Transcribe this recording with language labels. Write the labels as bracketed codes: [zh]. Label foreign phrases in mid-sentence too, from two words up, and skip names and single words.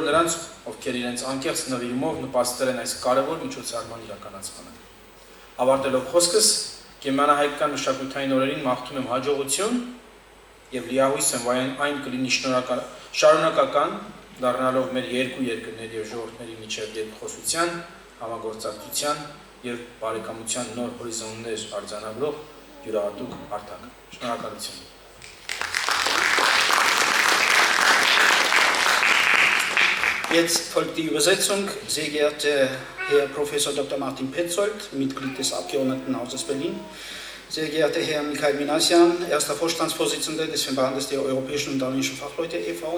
[hy] նրանց, ովքեր իրենց անկեղծ նվիրումով նպաստել են այս կարևոր միջոցառման իրականացմանը։ Ավարտելով խոսքս, գերմանահայկական մշակութային օրերին մաղթում եմ հաջողություն և լիահույս եմ, որ այն կլինի շարունակական, դառնալով մեր երկու երկրների և ժողովուրդների միջև երկխոսության, համագործակցության և բարեկամության նոր հորիզոններ արձանագրող յուրահատուկ հարթակ։ Շնորհակալություն։ [de] Jetzt folgt die Übersetzung. Sehr geehrter Herr Professor Dr. Martin Petzold, Mitglied des Abgeordnetenhauses Berlin. Sehr geehrter Herr Michael Minasyan, erster Vorstandsvorsitzender des Verbandes der Europäischen und Armenischen Fachleute e.V.